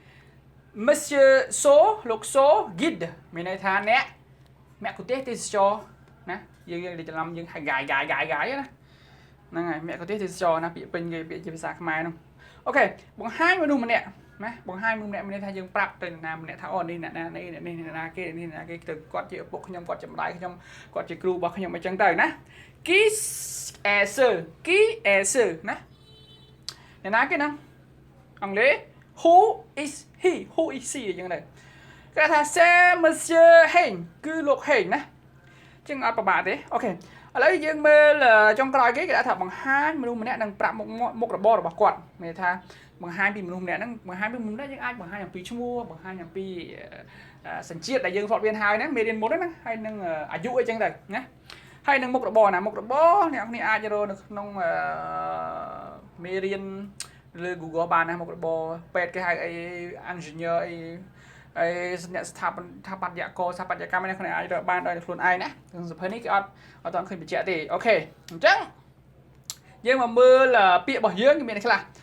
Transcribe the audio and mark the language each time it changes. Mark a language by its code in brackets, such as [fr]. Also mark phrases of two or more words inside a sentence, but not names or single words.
[km] Monsieur So លោក So guide មានន័យថាអ្នកមគ្គុទ្ទេសក៍ទេសចរណាយើងច្រឡំយើងហៅ guide ណាហ្នឹងហើយមគ្គុទ្ទេសក៍ទេសចរណាពាក្យពេញគេពាក្យជាភាសាខ្មែរហ្នឹងអូខេបង្ហាញមនុស្សម្នាក់ណាបង្ហាញមនុស្សម្នាក់មានន័យថាយើងប្រាប់ទៅអ្នកណាម្នាក់ថាអូនេះអ្នកណានេះអ្នកណាគេនេះអ្នកណាគេទៅគាត់ជាឪពុកខ្ញុំគាត់ជាម្ដាយខ្ញុំគាត់ជាគ្រូរបស់ខ្ញុំអញ្ចឹងទៅណា Qui [fr] est ce Qui est ce [km] ណាអ្នកណាគេណាអង់គ្លេស [en] Who is he Who is she [km] អញ្ចឹងទៅគេថា [fr] C'est monsieur Heng [km] គឺលោក Heng ណាចឹងអត់ប្របាក់ទេអូខេឥឡូ វយើងមើលចុងក្រោយគេថាបង្ហាញមនុស្សម្នាក់នឹងប្រាប់មុខរបររបស់គាត់មានន័យថាបង្ហាញពីមនុស្សម្នាក់ហ្នឹងបង្ហាញពីមនុស្សម្នាក់យើងអាចបង្ហាញ អំពីឈ្មោះបង្ហាញអំពីសញ្ជាតិដែលយើងធ្លាប់រៀនហើយហ្នឹងមេរៀនមុនហ្នឹងហើយនឹងអាយុអីចឹងទៅណាហើយនឹងមុខរបរណាមុខរបរអ្នកនរអាចរកនៅក្នុងមេរៀនលើ Google បានណាមុខរបរពេទ្យគេហៅអី engineer អីអ្នកស្ថាបត្យករស្ថាបត្យកម្មនេះខ្លួនអាចរកបានដោយខ្លួនឯងណាក្នុងសភៅនេះគេអត់ទាន់ឃើញបញ្ជាក់ទេអូខេអញ្ចឹងយើងមកមើលពាក្យរបស់យើងគេមានខ្លះ